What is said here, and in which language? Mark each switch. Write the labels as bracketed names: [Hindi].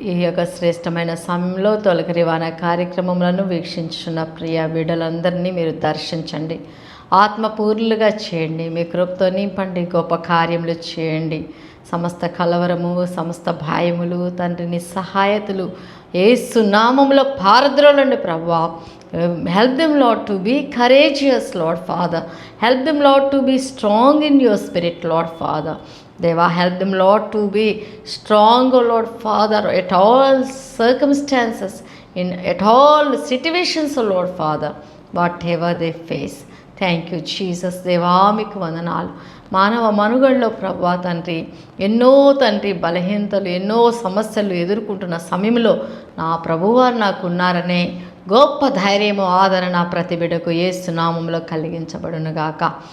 [Telugu] ఈ యొక్క శ్రేష్టమైన సమయంలో తొలకరి వాన కార్యక్రమములను వీక్షించున్న ప్రియ బిడ్డలందరినీ మీరు దర్శించండి, ఆత్మపూర్లుగా చేయండి, మీ కృపతో నింపండి, గొప్ప కార్యములు చేయండి. సమస్త కలవరము, సమస్త భయములు తండ్రిని సహాయతలు యేసు నామములో పారద్రోలండి ప్రభువా. [English] Help them, Lord, to be courageous, Lord Father. Help them, Lord, to be strong in your spirit, Lord Father. Deva, help them, Lord, to be strong, O Lord Father, at all circumstances, at all situations, O Lord Father, whatever they face. Thank you Jesus. [Telugu] దేవా మీకు వందనాలు. మానవ మనుగడలో ప్రభువా తండ్రి, ఎన్నో తండ్రి బలహీనతలు, ఎన్నో సమస్యలు ఎదుర్కొంటున్న సమయంలో నా ప్రభువారు నాకు ఉన్నారనే గొప్ప ధైర్యము, ఆదరణ ప్రతి బిడ్డకు యేసు నామములో కలిగించబడునుగాక.